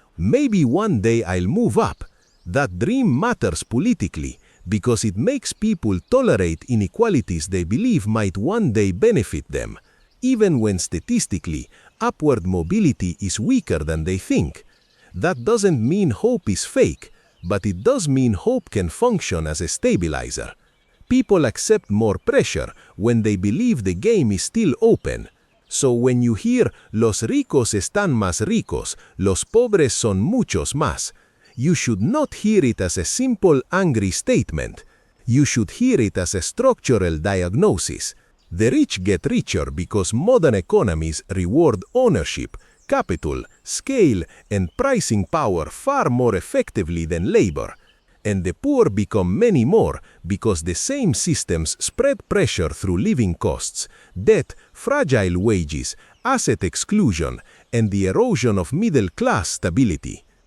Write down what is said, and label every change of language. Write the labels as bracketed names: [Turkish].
[English] Maybe one day I'll move up. That dream matters politically because it makes people tolerate inequalities they believe might one day benefit them, even when statistically, upward mobility is weaker than they think. That doesn't mean hope is fake, but it does mean hope can function as a stabilizer. People accept more pressure when they believe the game is still open. So when you hear [Spanish] los ricos están más ricos, los pobres son muchos más, [English] you should not hear it as a simple angry statement. You should hear it as a structural diagnosis. The rich get richer because modern economies reward ownership, capital, scale, and pricing power far more effectively than labor. And the poor become many more because the same systems spread pressure through living costs, debt, fragile wages, asset exclusion, and the erosion of middle-class stability.